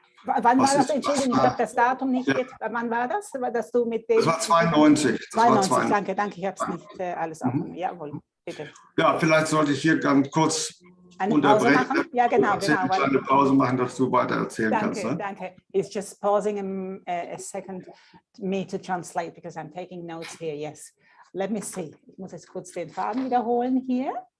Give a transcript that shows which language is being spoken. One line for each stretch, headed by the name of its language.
German: Wann war das? Entschuldigung, ich habe das Datum nicht jetzt. Wann war das? Dass du mit dem, das war 92. Das war 92. Danke, ich habe es nicht alles aufgenommen. Jawohl. bitte. Ja, vielleicht sollte ich hier ganz kurz Eine Pause unterbrechen. machen? Ja, genau, genau. Eine kleine Pause machen, dass du weiter erzählen kannst. Danke, Ne? danke.
English: It's just pausing a second me to translate because I'm taking notes here. Yes. Let me see.
German: Ich muss jetzt kurz den Faden wiederholen hier.